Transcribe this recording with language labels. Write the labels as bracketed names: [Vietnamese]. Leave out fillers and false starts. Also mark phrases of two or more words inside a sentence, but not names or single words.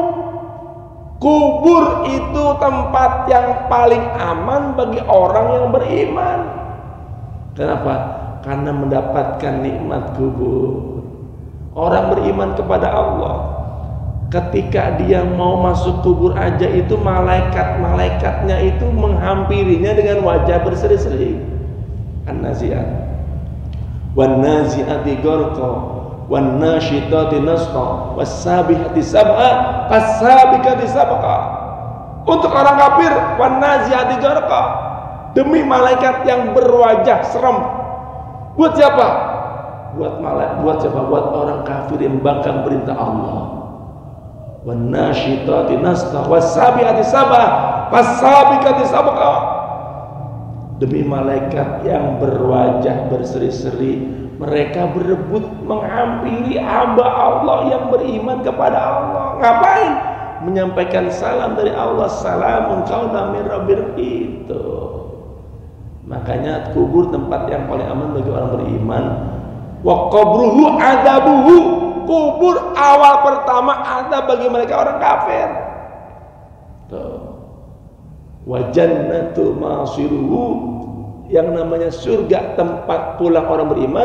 [Indonesian] Kubur itu tempat yang paling aman bagi orang yang beriman. Kenapa? Karena mendapatkan nikmat kubur. Orang beriman kepada Allah, ketika dia mau masuk kubur aja itu malaikat-malaikatnya itu menghampirinya dengan wajah berseri-seri. [Arabic] النازعات والنازعات غرقا والناشطات نشطا والسابحات سبحا فالسابقات سبقا. [Indonesian] Untuk orang kafir, [Arabic] والنازعات غرقا, [Indonesian] demi malaikat yang berwajah serem. Buat siapa? Buat siapa? Buat orang kafir yang membangkang perintah Allah. [Arabic] والناشطات نشطا والسابحات سبحا فالسابقات سبقا. [Indonesian] Demi malaikat yang berwajah berseri-seri, mereka berebut menghampiri hamba Allah yang beriman kepada Allah. Ngapain? Menyampaikan salam dari Allah. [Arabic] سلام قولا من رب itu. [Indonesian] Makanya kubur tempat yang paling aman bagi orang beriman. [Arabic] وقبره عذابه, [Indonesian] kubur awal pertama ada bagi mereka orang kafir. Tuh. [Arabic] والجنة مصيره, [Indonesian] yang namanya surga tempat pulang orang beriman.